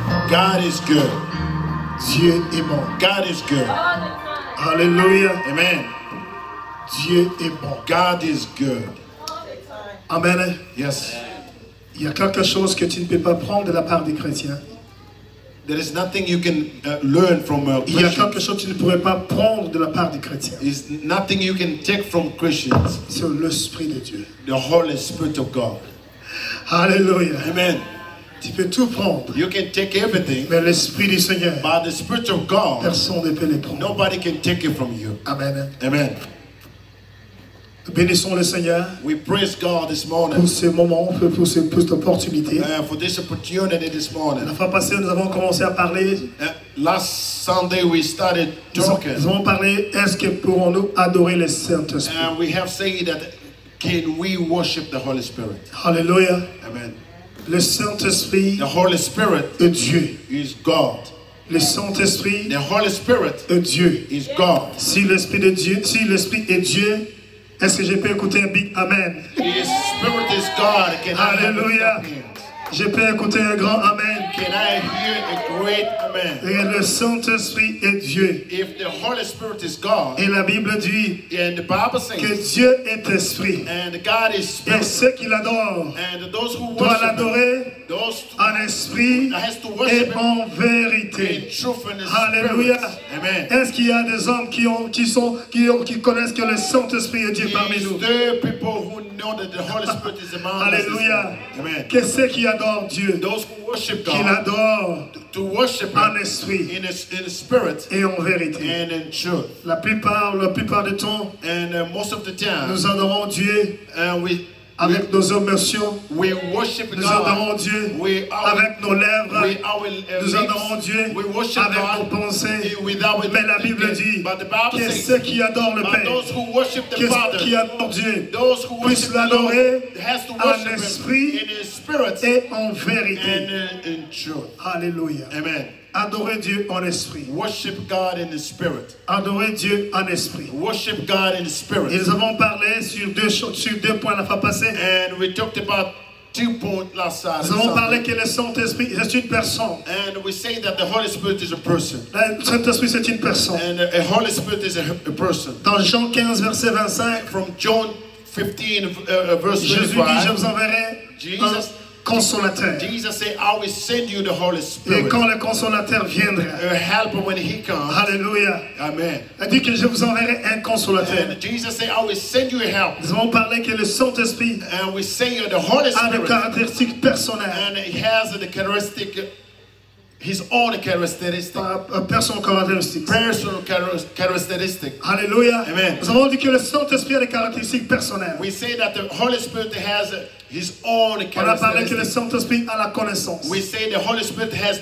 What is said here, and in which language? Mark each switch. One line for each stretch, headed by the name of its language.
English: God is good.
French: Dieu est bon.
English: God is good.
French: Alléluia.
English: Amen.
French: Dieu est bon.
English: God is good. Amen. Yes.
French: Il y a quelque chose que tu ne peux pas prendre de la part des chrétiens.
English: There is nothing you can learn from
French: Il y a
English: Christians.
French: quelque chose que tu ne pourrais pas prendre de la part des chrétiens.
English: Is nothing you can take from Christians.
French: C'est l'Esprit de Dieu.
English: The Holy Spirit of God.
French: Alléluia.
English: Amen.
French: Tu peux tout prendre,
English: You can take everything,
French: mais l'Esprit du Seigneur,
English: but the Spirit of God,
French: personne ne peut les prendre.
English: nobody can take it from you. Amen. Amen.
French: Nous bénissons le Seigneur
English: We praise God this morning
French: pour ce moment, pour cette opportunité.
English: for this opportunity this morning.
French: La fois passée, nous avons commencé à parler.
English: Last Sunday we started
French: Nous
English: talking,
French: avons parlé, est-ce que pourrons-nous adorer le Saint-Esprit?
English: and we have said that can we worship the Holy Spirit?
French: Alléluia.
English: Amen.
French: Le Saint-Esprit
English: The Holy Spirit
French: est Dieu.
English: is God.
French: Le Saint-Esprit
English: The Holy Spirit
French: est Dieu.
English: is God.
French: Si l'Esprit de Dieu, si l'Esprit est Dieu, est-ce que je peux écouter un big Amen?
English: His Spirit is God. Can I have
French: Alléluia.
English: a amen?
French: Je peux écouter un grand Amen.
English: Can I hear a great amen?
French: Et le Saint-Esprit est Dieu.
English: If the Holy Spirit is God,
French: Et la Bible dit
English: and the Bible
French: que
English: says,
French: Dieu est esprit.
English: and God is
French: Et
English: Spirit,
French: ceux qui l'adorent
English: and those who
French: doivent
English: worship Him,
French: l'adorer
English: those
French: en esprit
English: has to
French: et
English: worship Him
French: en
English: in
French: vérité.
English: truth and in
French: Alléluia.
English: spirit. Amen.
French: Est-ce qu'il y a des hommes qui connaissent que le Saint-Esprit est Dieu parmi
English: Is
French: nous?
English: there people who know that the Holy Spirit is among us?
French: Alléluia.
English: Amen.
French: Que ceux qui adorent Dieu,
English: Those who worship
French: qui
English: God,
French: l'adorent
English: to worship
French: en
English: Him
French: esprit
English: in a spirit
French: et en vérité.
English: and in truth.
French: La plupart du temps,
English: And most of the time,
French: nous adorons Dieu avec nos émotions.
English: we worship
French: Nous
English: God.
French: adorons Dieu avec nos lèvres. Nous adorons Dieu
English: We worship
French: avec nos
English: God
French: pensées.
English: with our
French: Mais la Bible dit
English: but the Bible
French: que
English: says,
French: ceux qui adorent le
English: but
French: Père,
English: those who worship the
French: que ceux
English: Father,
French: qui adorent Dieu,
English: those who
French: puissent
English: worship the Lord,
French: l'adorer
English: has to
French: en
English: worship Him
French: esprit
English: in His spirit
French: et en vérité.
English: and in truth.
French: Alléluia.
English: Amen.
French: Adorer Dieu en esprit.
English: Worship God in the spirit.
French: Adorer Dieu en esprit.
English: Worship God in the
French: Et
English: spirit.
French: nous avons parlé sur deux points la fois passée.
English: And we talked about
French: Nous avons parlé que le Saint-Esprit est une personne.
English: And we say that the Holy Spirit is a person.
French: Le Saint-Esprit c'est une personne.
English: And a Holy Spirit is a person.
French: Dans Jean 15, verset 25,
English: From John 15, verse
French: Jésus
English: 25,
French: dit, je vous enverrai un consolateur.
English: Jesus said, I will send you the Holy
French: Et
English: Spirit.
French: quand le consolateur viendra,
English: A helper when he comes.
French: alléluia,
English: Amen.
French: il dit que je vous enverrai un consolateur.
English: And Jesus said, I will send you a helper.
French: Nous avons parlé que le Saint-Esprit
English: And we say the Holy
French: a des
English: Spirit.
French: caractéristiques personnelles.
English: And he has the characteristic, his own characteristic.
French: Personne caractéristique.
English: Personal characteristic.
French: Alléluia.
English: Amen.
French: Nous avons dit que le Saint-Esprit a des caractéristiques personnelles.
English: We say that the Holy Spirit has his own
French: On a parlé que le
English: characteristic.
French: Saint-Esprit a la connaissance.
English: We say the Holy Spirit has